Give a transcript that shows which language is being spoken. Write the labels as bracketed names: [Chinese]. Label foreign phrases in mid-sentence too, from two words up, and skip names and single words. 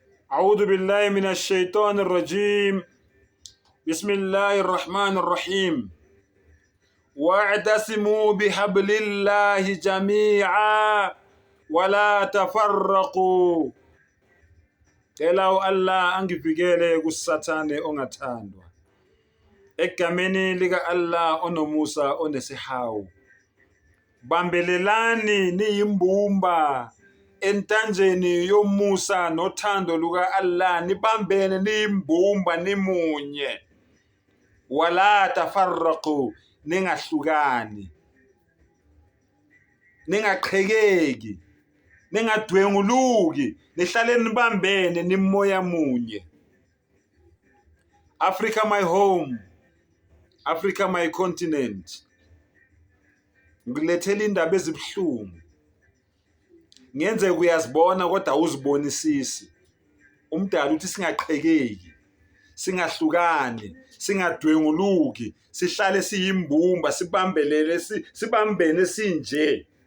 [Arabic] أعوذ بالله من الشيطان الرجيم. بسم الله الرحمن الرحيم. واعتصموا بحبل الله جميعا ولا تفرقوا. [Zulu] Elaw Allah angivikele kusathane ongathandwa. Egameni lika Allah onomusa onesihawu. Bambelelani niyimbumba entanjeni yomusa nothando luka Allah, nibambene niyimbumba nimunye. [Arabic] ولا تفرقوا, [Zulu] ningahlukani, ningaqhekeki, ningadwenguluki, nihlale nibambene nimoya munye. [English] Africa my home, Africa my continent. [Zulu] Ngilethela indaba ezibhlungu. Ngenze kuyazibona kodwa uzibonisisi. Umdala uthi singaqhekeki, singahlukani, singadwenguluki, sihlale siyimbumba, sibambelele, sibambene sinje.